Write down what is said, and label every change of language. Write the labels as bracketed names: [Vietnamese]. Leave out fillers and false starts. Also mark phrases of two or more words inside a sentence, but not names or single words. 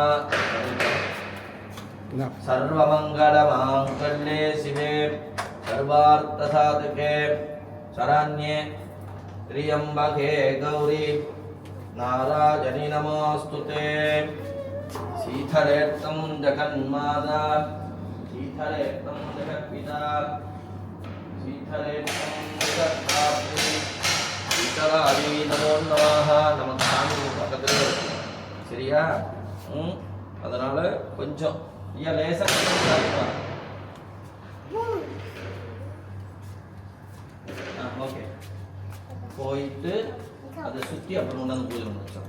[Sanskrit] सर्वमङ्गलमाङ्गल्ये शिवे सर्वार्थसाधके शरण्ये त्र्यम्बके गौरी नारायणि नमोऽस्तुते। शीतलेत्तं जगन्माता शीतलेत्तं जगत्पिता शीतलेत्तं जगद्धात्री शीतलादि नमो नमः. [Tamil] நமக்கு சாமி பக்கத்துல இருக்கு. சரியா? அதனால கொஞ்சம் லேசா ஓகே போயிட்டு அதை சுற்றி அப்புறம் கொண்டாந்து பூஜை முடிச்சோம்.